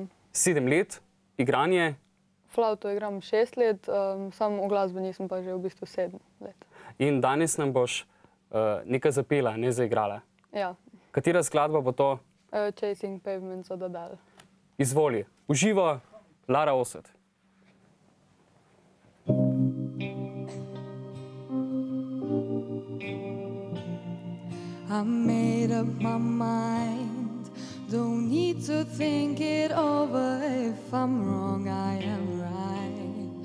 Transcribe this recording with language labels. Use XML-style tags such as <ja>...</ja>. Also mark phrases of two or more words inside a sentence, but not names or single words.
<sl>7 let. Igranje? Flavto igram 6 let, samo v glasbi nisem pa že v bistvu 7 let. In danes nam boš nekaj zapela, ne zaigrala. Ja. Katera skladba bo to? Chasing Pavements od Adele. Izvoli. Uživo, Lara Ose.</sl> <en>I made up my mind, don't need to think it over. If I'm wrong, I am right.</en>